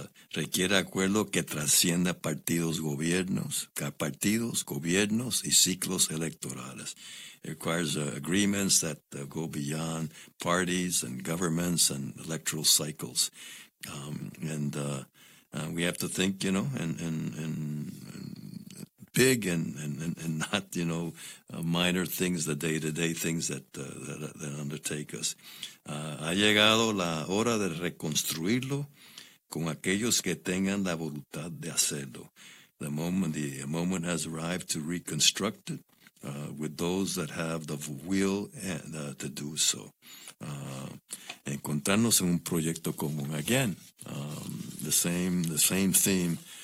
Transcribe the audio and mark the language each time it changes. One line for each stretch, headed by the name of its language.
Spanish: Requiere acuerdo que trascienda partidos, gobiernos y ciclos electorales.
English: It requires agreements that go beyond parties and governments and electoral cycles. We have to think, you know, and big and not minor things, the day-to-day things that undertake us.
Spanish: Ha llegado la hora de reconstruirlo con aquellos que tengan la voluntad de hacerlo.
English: The moment has arrived to reconstruct it with those that have the will and, to do so.
Spanish: Encontrarnos en un proyecto común.
English: Again, the same theme.